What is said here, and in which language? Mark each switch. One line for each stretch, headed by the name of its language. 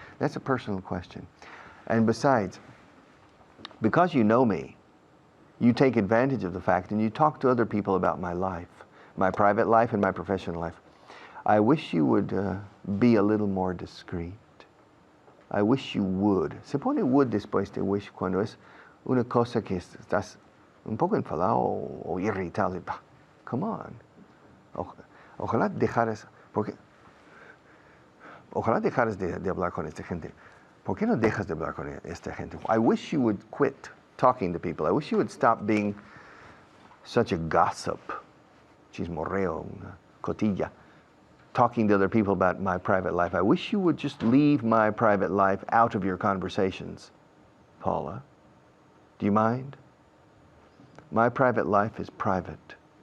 English: That's a personal question. And besides, because you know me, you take advantage of the fact and you talk to other people about my life, my private life and my professional life. I wish you would be a little more discreet. I wish you would.
Spanish: Se pone would después de wish cuando es una cosa que estás un poco enfadado o irritado.
English: Come on.
Spanish: Ojalá dejaras, ojalá dejaras de hablar con esta gente. ¿Por qué no dejas de hablar con esta gente?
English: I wish you would quit talking to people. I wish you would stop being such a gossip,
Spanish: chismorreo, una cotilla,
English: talking to other people about my private life. I wish you would just leave my private life out of your conversations. Paula, do you mind? My private life is private.